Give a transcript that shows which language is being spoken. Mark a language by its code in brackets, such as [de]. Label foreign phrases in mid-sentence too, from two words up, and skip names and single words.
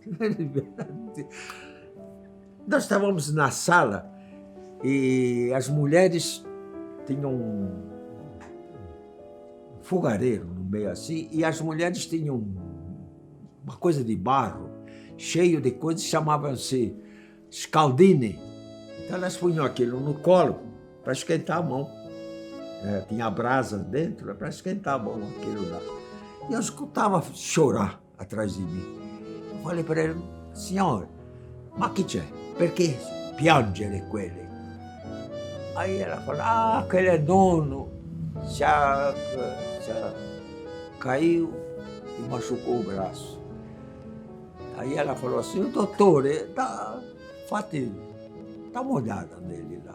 [pt] Nós estávamos na sala e as mulheres tinham um fogareiro no meio assim, e as mulheres tinham uma coisa de barro, cheio de coisas, chamavam-se scaldine. Então elas punham aquilo no colo para esquentar a mão. Tinha brasa dentro para esquentar a mão, aquilo lá. E eu escutava chorar atrás de mim. Eu falei para ele: senhor, [it] ma che c'è? Perché piangere quelle? [pt] Aí ela falou: aquele nono já caiu e machucou o braço. Aí ela falou assim: dottore, dá uma olhada nele lá.